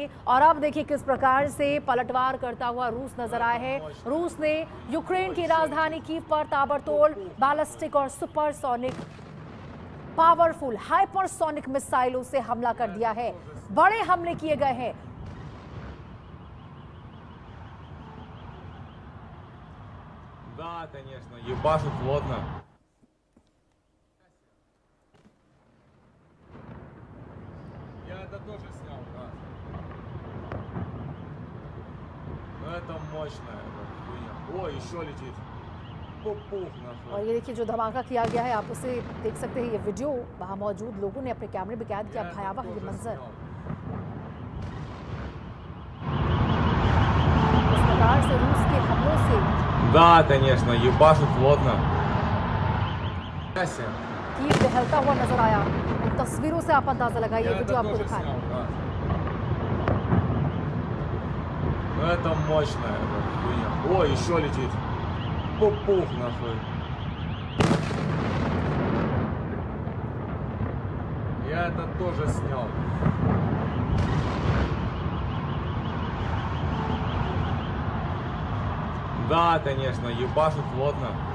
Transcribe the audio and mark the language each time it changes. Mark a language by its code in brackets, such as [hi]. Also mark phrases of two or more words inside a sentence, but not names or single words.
[hi] और अब देखिए किस प्रकार से पलटवार करता हुआ रूस नजर आया है। रूस ने यूक्रेन की राजधानी कीव पर ताबड़तोड़ बैलिस्टिक और [en] supersonic powerful hypersonic [hi] मिसाइलों से हमला कर दिया है। बड़े हमले किए गए हैं। [ru] Да, конечно, ебашут плотно. Я это тоже снял, да. Но это мощная хуйня. Ой, еще летит. Пух нахуй. [hi] और ये देखिए जो धमाका किया गया है आप उसे देख सकते हैं। ये वीडियो वहां मौजूद लोगों ने अपने कैमरे में कैद किया। भयावह ये मंजर, इस प्रकार से रूस के हमलों से [ru] Да, конечно, ебашут плотно. [hi] कीव दहलता हुआ नजर आया। इन तस्वीरों से आप अंदाजा लगाइए, वीडियो आपको दिखा रहे हैं। [ru] Но это мощная хуйня. Ой, еще летит. Пух нахуй. Я это тоже снял. Да, конечно, ебашут плотно.